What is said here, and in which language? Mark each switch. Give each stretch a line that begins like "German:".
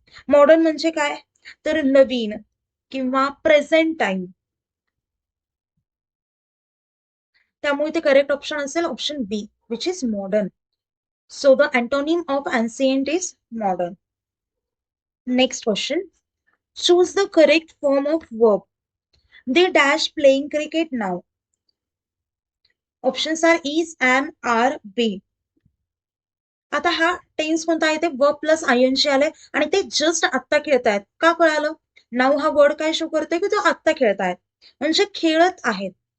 Marathi: Modern म्हणजे काय, तर नवीन किंवा प्रेझेंट टाइम. त्यामुळे ते करेक्ट ऑप्शन असेल
English: Option B, which is modern. So the antonym of ancient is modern. Next question. Choose the correct form of verb. They dash playing cricket now. Options are is, am, are, be.
Marathi: आता हा tense कोणता आहे, ते verb plus आयएनजी आले आणि ते just आत्ता खेळतायत. का कळालं, नाव हा वर्ड काय शो करतोय की तो आत्ता खेळतायत, म्हणजे खेळत आहेत.